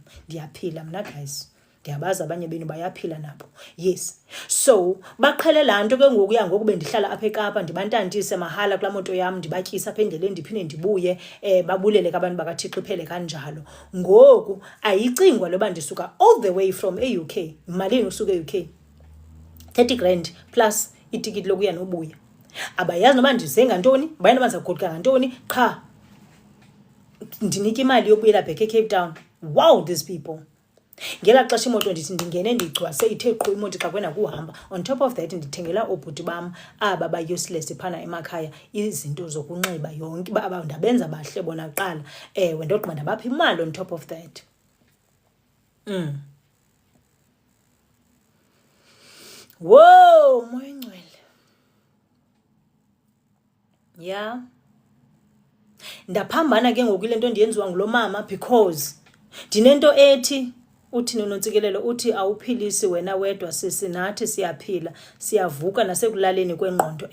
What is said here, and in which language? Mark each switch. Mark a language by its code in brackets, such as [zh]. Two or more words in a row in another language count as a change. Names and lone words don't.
[xh] Ndiyaphila mna guys. Ndiyabazi abanye benu bayaphila nabo. [en] Yes. [xh] So baqhele laa nto ke ngoku yangoku bendihlala apha eKapa ndibantantise mahala kulaa moto yam ndibatyisa apha endleleni ndiphinde ndibuye babulele abantu bakaThixo iphele kanjalo. Ngoku ayicingwa loba ndisuka [en] all the way from [xh] e-UK. Malini usuke e-UK? 30 [en] grand plus [xh] itikiti lokuya nobuya. Abayazi noba ndize ngantoni, abayazi noba ndizagoduka ngantoni, qha ndinika imali yokubuyela back eCape Town. [en] Wow, these people. [xh] Ngela xesha imoto ndithi ndingene ndigcwase ithe qhu imoto xa kwena kuhamba. [en] On top of that [xh] ndithengela obhuti bam aba ba-useless phana emakhaya izinto zokunxiba yonke ndabenza bahle bona kuqala. Ndogqiba ndabapha imali [en] on top of that. [xh] Whoa, moya ngcwele. [en] Yeah. [xh] Ndaphambana ke ngoku ile nto ndiyenziwa ngulo mama because ndinento ethi uthi noNontsikelelo uthi awuphilisi wena wedwa sisi nathi siyaphila siyavuka nasekulaleni kwengqondo.